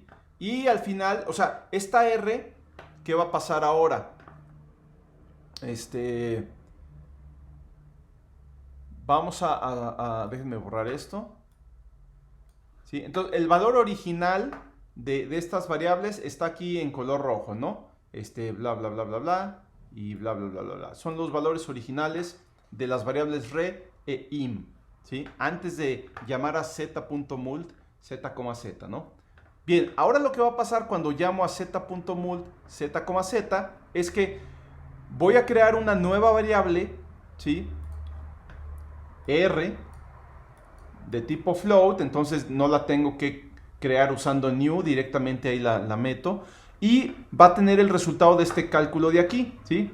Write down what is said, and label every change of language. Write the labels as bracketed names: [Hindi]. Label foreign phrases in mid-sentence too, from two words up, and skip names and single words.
[Spanish] Y al final, o sea, esta R, ¿qué va a pasar ahora? Vamos déjenme borrar esto. ¿Sí? Entonces, el valor original de estas variables está aquí en color rojo, ¿no? Bla, bla, bla, bla, bla, y bla, bla, bla, bla, bla. Son los valores originales de las variables re e im, ¿sí? Antes de llamar a z.mult, z, ¿no? Bien, ahora lo que va a pasar cuando llamo a z.mult, z, es que voy a crear una nueva variable, ¿sí? R de tipo float, entonces no la tengo que crear usando new, directamente ahí la meto, y va a tener el resultado de este cálculo de aquí, ¿sí?